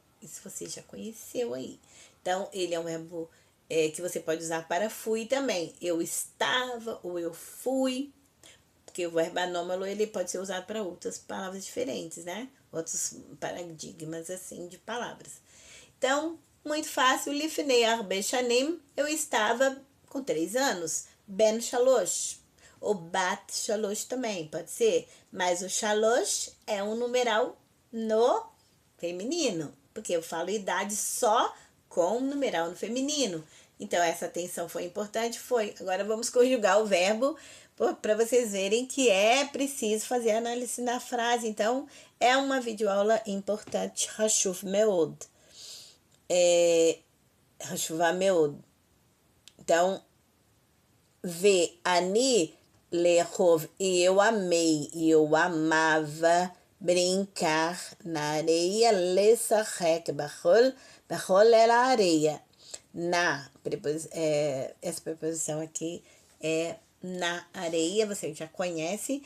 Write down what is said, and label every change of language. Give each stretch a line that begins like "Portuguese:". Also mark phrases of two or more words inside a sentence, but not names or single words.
Portuguese: Isso você já conheceu aí. Então, ele é um verbo que você pode usar para fui também. Eu estava ou eu fui, porque o verbo anômalo ele pode ser usado para outras palavras diferentes, né? Outros paradigmas assim de palavras. Então, muito fácil.
Hebrew: לפני הרבה שנים,
Portuguese: eu estava com 3 anos.
Hebrew: בן שלוש.
Portuguese: Ou
Hebrew: בת שלוש
Portuguese: também, pode ser. Mas o shalosh é um numeral no feminino, porque eu falo idade só com numeral no feminino. Então, essa atenção foi importante? Foi. Agora, vamos conjugar o verbo para vocês verem que é preciso fazer análise na frase. Então, é uma videoaula importante.
Hebrew: חשוב מאוד. חשובה מאוד.
Portuguese: Então,
Hebrew: אני לאהוב.
Portuguese: E eu amei, e eu amava brincar na areia,
Hebrew: לשחק בחול
Portuguese: era areia. Essa preposição aqui é na areia, você já conhece.